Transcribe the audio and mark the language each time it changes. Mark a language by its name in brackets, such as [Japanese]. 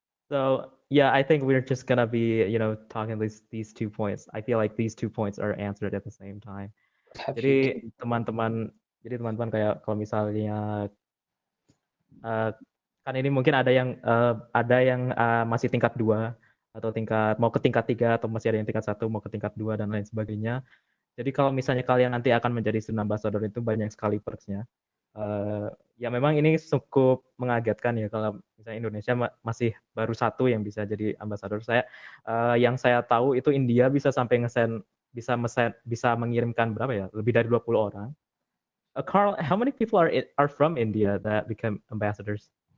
[English] So yeah, I think we're just gonna be talking these 2 points. I feel like these 2 points are answered at the same time. [Indonesian] Jadi teman-teman kayak kalau misalnya kan ini mungkin ada yang masih tingkat 2 atau mau ke tingkat 3 atau masih ada yang tingkat 1 mau ke tingkat 2 dan lain sebagainya. Jadi kalau misalnya kalian nanti akan menjadi student ambassador itu banyak sekali perks-nya. Ya memang ini cukup mengagetkan ya kalau misalnya Indonesia masih baru 1 yang bisa jadi ambassador. Yang saya tahu itu India bisa sampai bisa mengirimkan berapa ya? Lebih dari 20 orang. [English] Carl, how many people are from India that become ambassadors?